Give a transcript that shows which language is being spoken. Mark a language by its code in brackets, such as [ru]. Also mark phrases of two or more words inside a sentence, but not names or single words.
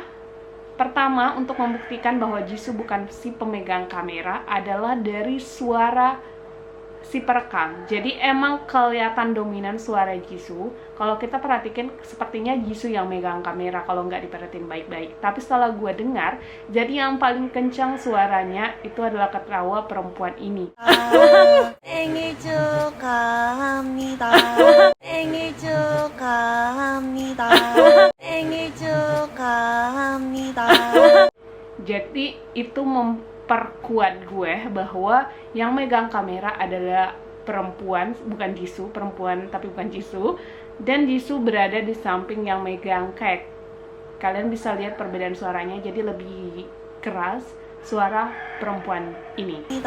[id] Pertama, untuk membuktikan bahwa Jisoo bukan si pemegang kamera adalah dari suara si perekam. Jadi emang kelihatan dominan suara Jisoo. Kalau kita perhatikan, sepertinya Jisoo yang megang kamera kalau nggak diperhatiin baik-baik. Tapi setelah gue dengar, jadi yang paling kencang suaranya itu adalah ketawa perempuan ini. [ko] 생일 축하합니다. 생일 축하합니다. 생일 축하합니다. [id] Jadi itu memperkuat gue bahwa yang megang kamera adalah perempuan, bukan Jisoo, perempuan tapi bukan Jisoo. Dan Jisoo berada di samping yang megang kek. Kalian bisa lihat perbedaan suaranya, jadi lebih keras suara perempuan ini.